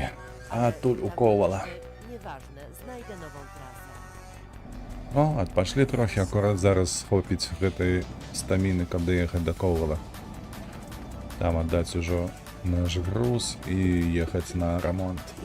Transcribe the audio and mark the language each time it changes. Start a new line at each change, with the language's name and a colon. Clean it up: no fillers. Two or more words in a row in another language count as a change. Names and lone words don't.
Belarusian: А тут у Ковала.
Polish: Nieważne, znajdę nową trasę.
Belarusian: О, адпашлі трохи, акурат зараз хопіць гэтай стаміны, каб даехаць да Ковала. Там аддаць ужо наш груз і ехаць на ремонт.